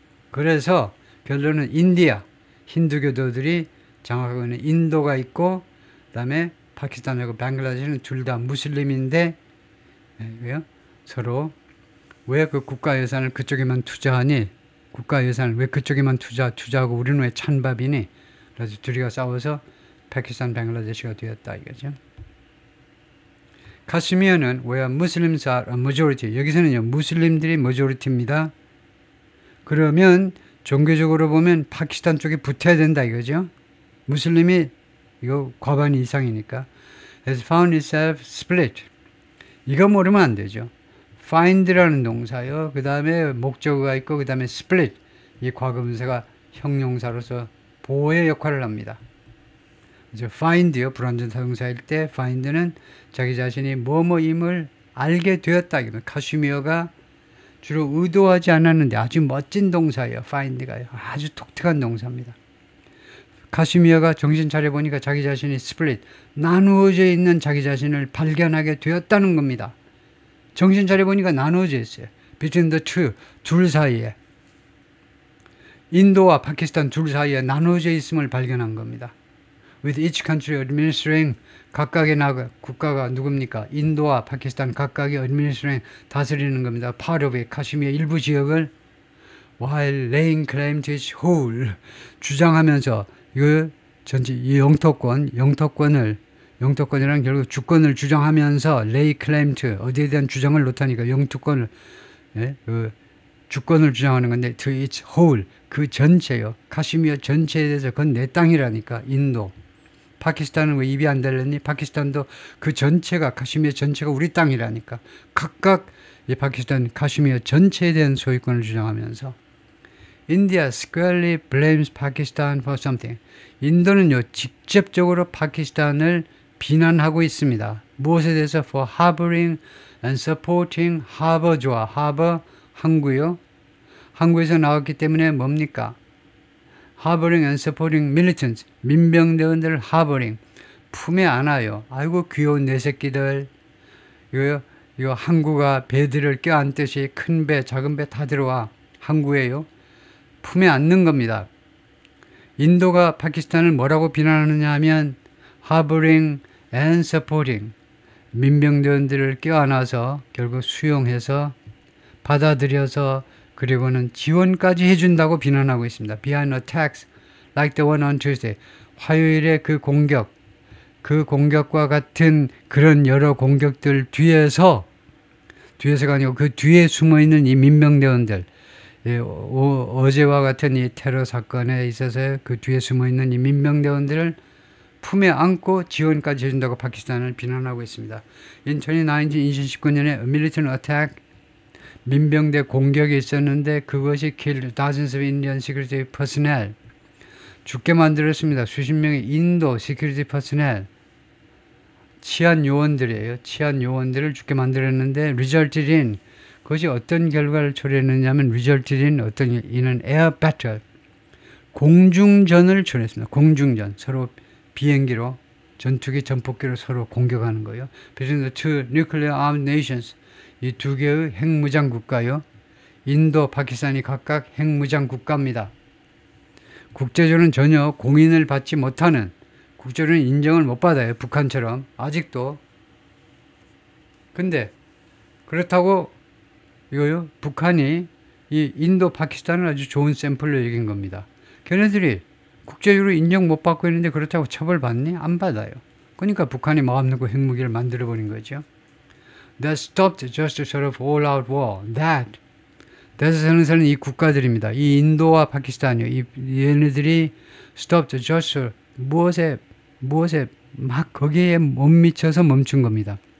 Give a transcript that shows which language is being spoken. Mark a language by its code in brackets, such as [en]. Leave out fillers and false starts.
[ko] 그래서 결론은 인디아, 힌두교도들이 장악하고 있는 인도가 있고 그 다음에 파키스탄하고 방글라데시는 둘 다 무슬림인데 왜요? 서로 왜 그 국가 예산을 그쪽에만 투자하니? 국가 예산을 왜 그쪽에만 투자하고 우리는 왜 찬밥이니? 그래서 둘이가 싸워서 파키스탄 방글라데시가 되었다 이거죠. [en] 카슈미르는 where Muslims are a majority, 여기서는요 무슬림들이 majority입니다. [ko] 그러면 종교적으로 보면 파키스탄 쪽에 붙어야 된다 이거죠. 무슬림이 이거 과반 이상이니까 [en] has found itself split. [ko] 이거 모르면 안 되죠. find라는 동사요. 그 다음에 목적어가 있고 그 다음에 split. 이 과거분사가 형용사로서 보호의 역할을 합니다. 이제 find요. 불완전 사동사일 때 find는 자기 자신이 뭐뭐임을 알게 되었다. 카슈미르가 주로 의도하지 않았는데 아주 멋진 동사예요. find가요. 아주 독특한 동사입니다. 카슈미르가 정신 차려보니까 자기 자신이 스플릿, 나누어져 있는 자기 자신을 발견하게 되었다는 겁니다. 정신 차려보니까 나누어져 있어요. [en] Between the two, 둘 사이에. [ko] 인도와 파키스탄 둘 사이에 나누어져 있음을 발견한 겁니다. [en] with each country administering [ko] 각각의 국가가 누굽니까? 인도와 파키스탄 각각의 administering 다스리는 겁니다. part of it, 카슈미르 일부 지역을 [en] while laying claim to its whole [ko] 주장하면서 이 전체 이 영토권이란 결국 주권을 주장하면서 lay claim to 어디에 대한 주장을 놓다니까 영토권을 주권을 주장하는 건데 to its whole 그 전체요. 카슈미르 전체에 대해서 그건 내 땅이라니까. 인도. 파키스탄은 왜 입이 안 달렸니? 파키스탄도 그 전체가 카슈미르 전체가 우리 땅이라니까. 각각 이 파키스탄 카슈미르 전체에 대한 소유권을 주장하면서 [en] India squarely blames Pakistan for something. [ko] 인도는요 직접적으로 파키스탄을 비난하고 있습니다. 무엇에 대해서? [en] For harboring and supporting [ko] 하버주와 하버 항구요. 항구에서 나왔기 때문에 뭡니까? [en] harboring and supporting militants. [ko] 민병대원들을 harboring. 품에 안아요. 아이고 귀여운 내 새끼들. 이거 항구가 배들을 껴안듯이 큰 배, 작은 배 다 들어와. 항구에요. 품에 안는 겁니다. 인도가 파키스탄을 뭐라고 비난하느냐 하면 [en] harboring and supporting. [ko] 민병대원들을 껴안아서 결국 수용해서 받아들여서 그리고는 지원까지 해준다고 비난하고 있습니다. [en] Behind attacks like the one on Tuesday. [ko] 화요일의 그 공격과 같은 그런 여러 공격들 뒤에서가 아니고 그 뒤에 숨어있는 이 민병대원들 어제와 같은 이 테러 사건에 있어서 그 뒤에 숨어있는 이 민병대원들을 품에 안고 지원까지 해준다고 파키스탄을 비난하고 있습니다. [en] In 2019년에 military attack [ko] 민병대 공격이 있었는데 그것이 [en] killed dozens of Indian security personnel. [ko] 죽게 만들었습니다. 수십 명의 인도 security personnel. 치안 요원들이에요. 치안 요원들을 죽게 만들었는데 resulted in 그것이 어떤 결과를 초래했느냐면 resulted in 이는 air battle. 공중전을 초래했습니다. 공중전. 서로 비행기로 전투기, 전폭기로 서로 공격하는 거예요. [en] Between the two nuclear armed nations. [ko] 이 두 개의 핵무장 국가요. 인도, 파키스탄이 각각 핵무장 국가입니다. 국제적으로는 전혀 공인을 받지 못하는 국제적으로는 인정을 못 받아요. 북한처럼 아직도. 근데 그렇다고 이거요. 북한이 이 인도, 파키스탄을 아주 좋은 샘플로 여긴 겁니다. 걔네들이 국제적으로 인정 못 받고 있는데 그렇다고 처벌받니? 안 받아요. 그러니까 북한이 마음 놓고 핵무기를 만들어버린 거죠. [en] That stopped just a sort of all-out war. [ko] that에서 사는 이 국가들입니다. 이 인도와 파키스탄이요. 얘네들이 stopped just 무엇에 막 거기에 못 미쳐서 멈춘 겁니다.